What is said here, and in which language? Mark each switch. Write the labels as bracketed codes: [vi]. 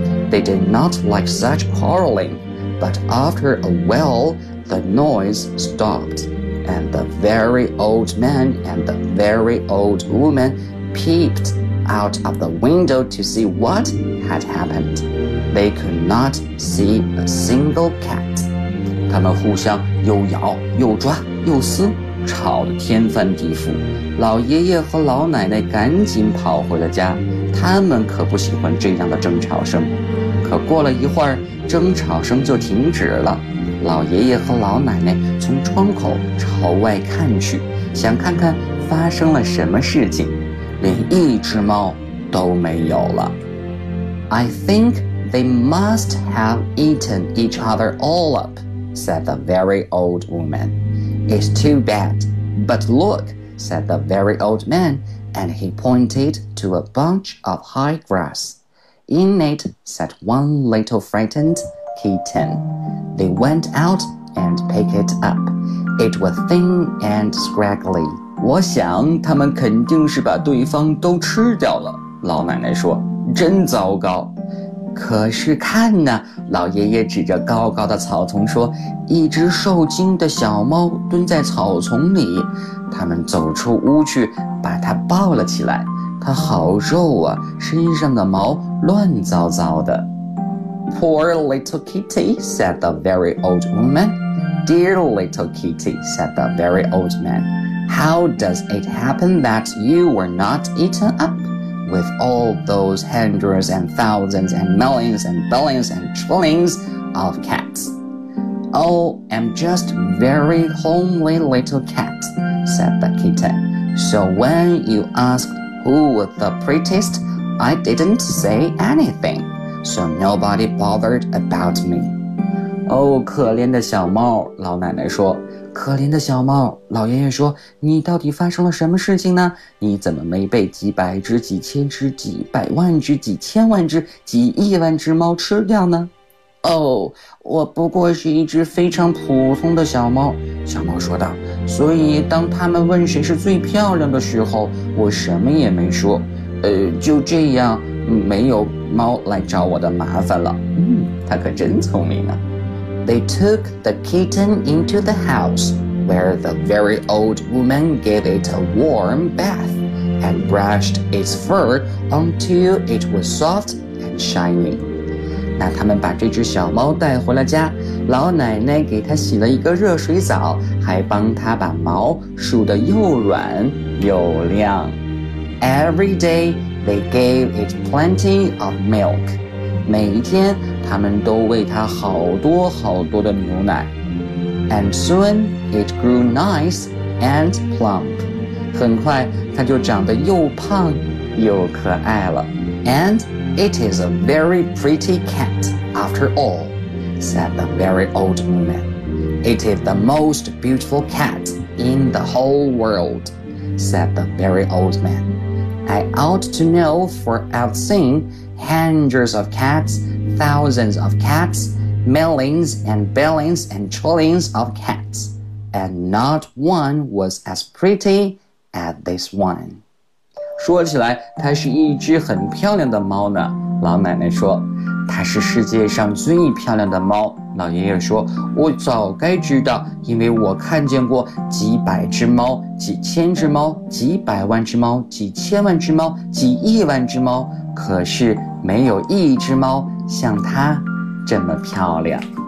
[en] They did not like such quarreling, but after a while, the noise stopped, and the very old man and the very old woman peeped out of the window to see what had happened. They could not see a single cat. [zh] 他们互相又咬又抓又撕，吵得天翻地覆。老爷爷和老奶奶赶紧跑回了家，他们可不喜欢这样的争吵声。可过了一会儿，争吵声就停止了。老爷爷和老奶奶从窗口朝外看去，想看看发生了什么事情，连一只猫都没有了。 [en] I think they must have eaten each other all up, said the very old woman. It's too bad. But look, said the very old man, and he pointed to a bunch of high grass. In it sat one little frightened kitten. They went out and picked it up. It was thin and scraggly. [zh] 我想他们肯定是把对方都吃掉了，老奶奶说，真糟糕。可是看呢，老爷爷指着高高的草丛说，一只受惊的小猫蹲在草丛里。他们走出屋去，把它抱了起来。它好肉啊，身上的毛乱糟糟的。 [en] Poor little kitty, said the very old woman. Dear little kitty, said the very old man. How does it happen that you were not eaten up? With all those hundreds and thousands and millions and billions and trillions of cats. Oh, I'm just very homely little cat, said the kitten. So when you asked who was the prettiest,I didn't say anything, so nobody bothered about me. [zh] Oh, 可怜的小猫，老奶奶说。可怜的小猫，老爷爷说，你到底发生了什么事情呢？你怎么没被几百只、几千只、几百万只、几千万只、几亿万只猫吃掉呢？ Oh, 我不过是一只非常普通的小猫，小猫说道。所以当他们问谁是最漂亮的时候，我什么也没说。就这样，没有猫来找我的麻烦了。它可真聪明啊。 [en] They took the kitten into the house, where the very old woman gave it a warm bath and brushed its fur until it was soft and shiny. [zh] 那他们把这只小猫带回了家，老奶奶给它洗了一个热水澡，还帮它把毛梳得又软又亮。 [en] Every day, they gave it plenty of milk. [zh] 每一天，他们都喂它好多好多的牛奶。 [en] And soon, it grew nice and plump. [zh] 很快，它就长得又胖又可爱了。 [en] And it is a very pretty cat, after all, said the very old woman. It is the most beautiful cat in the whole world, said the very old man. I ought to know, for I've seen hundreds of cats, thousands of cats, millions and billions and trillions of cats, and not one was as pretty as this one. [zh] 说起来，它是一只很漂亮的猫呢，老奶奶说。它是世界上最漂亮的猫，老爷爷说，我早该知道，因为我看见过几百只猫，几千只猫，几百万只猫，几千万只猫，几亿万只猫，可是没有一只猫像它这么漂亮。